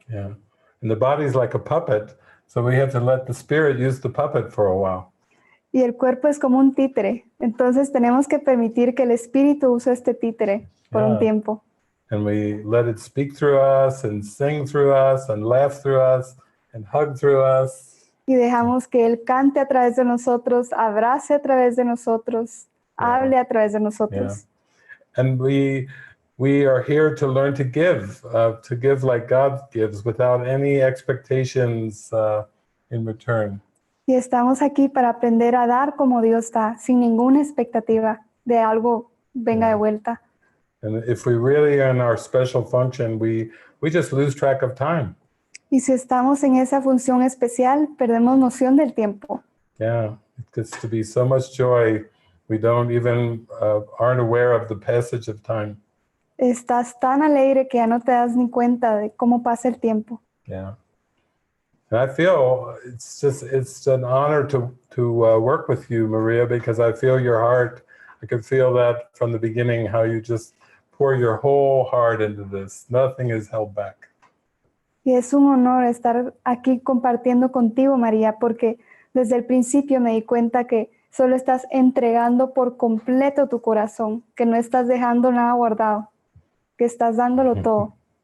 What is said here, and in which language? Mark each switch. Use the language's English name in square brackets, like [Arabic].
[English] Yeah, and the body's like a puppet, so we have to let the spirit use the puppet for a while. [Spanish] Y el cuerpo es como un títere, entonces tenemos que permitir que el espíritu use este títere por un tiempo. [English] And we let it speak through us and sing through us and laugh through us and hug through us. [Spanish] Y dejamos que Él cante a través de nosotros, abrace a través de nosotros, hable a través de nosotros. [English] And we are here to learn to give like God gives, without any expectations in return. [Spanish] Y estamos aquí para aprender a dar como Dios da, sin ninguna expectativa de algo venga de vuelta. [English] And if we really are in our special function, we just lose track of time. [Spanish] Y si estamos en esa función especial, perdemos noción del tiempo. [English] Yeah, it gets to be so much joy, we don't even aren't aware of the passage of time. [Spanish] Estás tan alegre que ya no te das ni cuenta de cómo pasa el tiempo. [English] Yeah, and I feel it's an honor to work with you, Maria, because I feel your heart. I could feel that from the beginning, how you just pour your whole heart into this. Nothing is held back. [Spanish] Y es un honor estar aquí compartiendo contigo, María, porque desde el principio me di cuenta que solo estás entregando por completo tu corazón, que no estás dejando nada guardado, que estás dándolo todo.